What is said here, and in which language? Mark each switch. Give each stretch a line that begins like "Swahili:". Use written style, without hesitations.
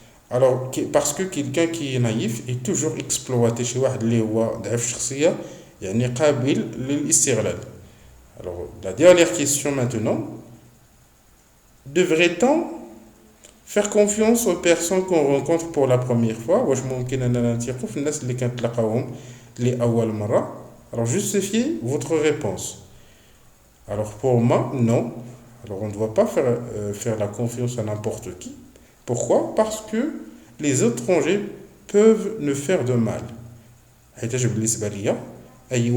French: Alors parce que quelqu'un qui est naïf est toujours exploité chez
Arabic: واحد اللي هو ضعيف الشخصية يعني قابل للاستغلال.
French: Alors, la dernière question maintenant. Devrait-on faire confiance aux personnes qu'on rencontre pour la première fois?
Arabic: واش ممكن اننا نثيقوا في الناس اللي كنتلاقاوهم لأول مرة?
French: Alors, justifiez votre réponse. Alors, pour moi, non. Alors, on ne doit pas faire la confiance à n'importe qui. Pourquoi? Parce que les étrangers peuvent nous faire de mal.
Arabic: حيتاش بالنسبة ليا اي واحد غريب ممكن انه يأذيني بشي حاجه, d'accord?